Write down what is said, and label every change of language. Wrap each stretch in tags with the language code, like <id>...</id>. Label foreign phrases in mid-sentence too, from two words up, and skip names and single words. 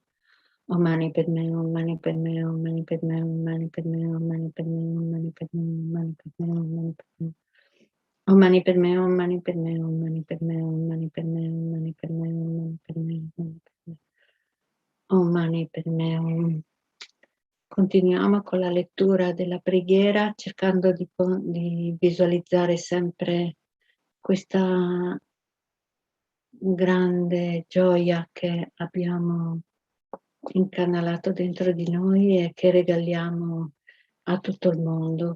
<sa>Om Mani Padme Hum, Mani Padme Hum, Mani Padme Hum, Mani Padme Hum, Mani Padme Hum, Mani Padme Hum, Mani Padme Hum, Mani Padme Hum. Om Mani Padme Hum, Mani Padme Hum, Mani Padme Hum, Mani Padme Hum, Mani Padme Hum, Mani Padme Hum, Mani Padme Hum. Om Mani Padme Hum.</sa> <it>Continuiamo con la lettura della preghiera, cercando di visualizzare sempre questa grande gioia che abbiamo incanalato dentro di noi e che regaliamo a tutto il mondo.</it>